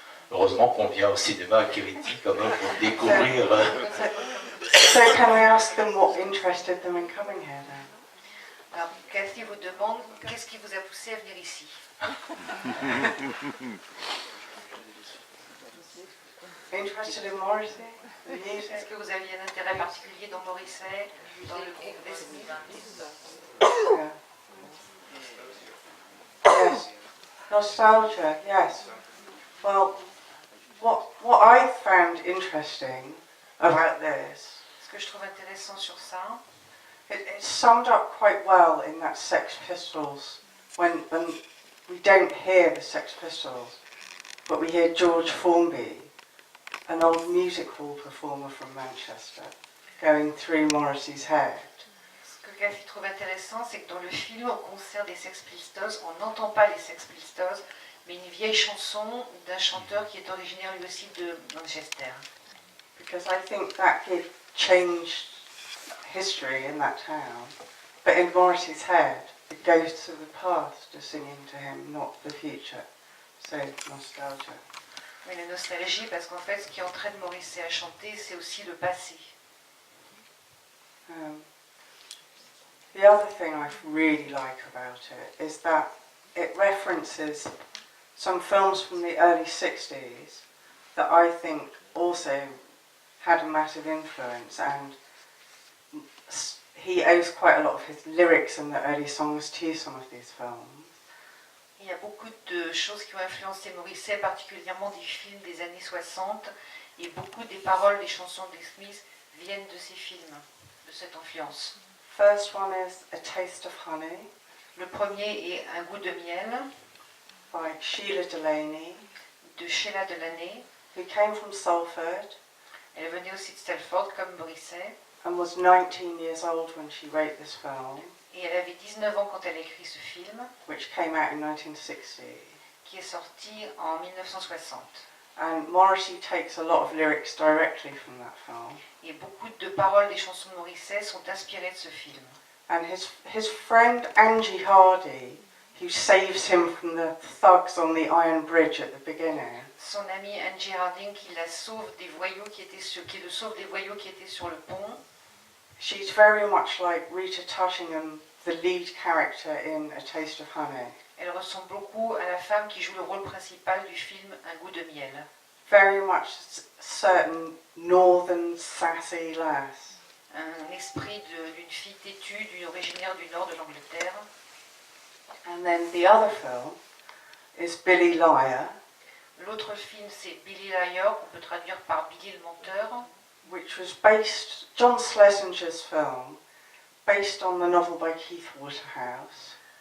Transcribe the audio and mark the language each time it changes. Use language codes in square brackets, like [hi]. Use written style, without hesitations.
[fr] Heureusement qu'on vient au cinéma à Kiriti quand même pour découvrir... [en] So can I ask them what interested them in coming here then? [fr] Alors, Cathy vous demande qu'est-ce qui vous a poussé à venir ici? [en] Interested in Morrissey? The music? [fr] Est-ce que vous aviez un intérêt particulier dans Morrissey, dans le groupe Les Smiths? [en] Yeah. Yes. Nostalgia, yes. Well, what I found interesting about this, [fr] Ce que je trouve intéressant sur ça, [en] it's summed up quite well in that Sex Pistols, when we don't hear the Sex Pistols, but we hear George Formby, an old music hall performer from Manchester, going through Morrissey's head. [fr] ce que Cathy trouve intéressant, c'est que dans le film, au concert des Sex Pistols, on n'entend pas les Sex Pistols, mais une vieille chanson d'un chanteur qui est originaire lui aussi de Manchester. [en] Because I think that kid changed history in that town, but in Morrissey's head, it goes to the past to singing to him, not the future. So, nostalgia. [fr] Oui, la nostalgie, parce qu'en fait, ce qui entraîne Morrissey à chanter, c'est aussi le passé. [en] The other thing I really like about it is that it references some films from the early 60s that I think also had a massive influence, and he owes quite a lot of his lyrics and the early songs to some of these films. [fr] Il y a beaucoup de choses qui ont influencé Morrissey, particulièrement des films des années 60, et beaucoup des paroles des chansons des Smiths viennent de ces films, de cette influence. [en] First one is A Taste of Honey. [fr] Le premier est Un goût de miel, [en] By Sheila Delaney, [fr] de Sheila Delaney. [en] who came from Salford [fr] Elle venait aussi de Stelford, comme Morrissey, [en] and was 19 years old when she wrote this film, [fr] et elle avait 19 ans quand elle a écrit ce film, [en] which came out in 1960. [fr] qui est sorti en 1960. [en] And Morrissey takes a lot of lyrics directly from that film. [fr] Et beaucoup de paroles des chansons de Morrissey sont inspirées de ce film. [en] And his friend Angie Hardy, who saves him from the thugs on the Iron Bridge at the beginning, [fr] Son ami Angie Harding qui le sauve des voyous qui étaient sur le pont. [en] she's very much like Rita Tushingham, the lead character in A Taste of Honey. [fr] Elle ressemble beaucoup à la femme qui joue le rôle principal du film Un goût de miel. [en] Very much certain northern sassy lass. [fr] Un esprit d'une fille têtue, d'une originaire du nord de l'Angleterre. [en] And then the other film is Billy Liar, [fr] L'autre film, c'est Billy Liar, qu'on peut traduire par Billy le menteur, [en] which was based, John Schlesinger's film, based on the novel by Keith Waterhouse.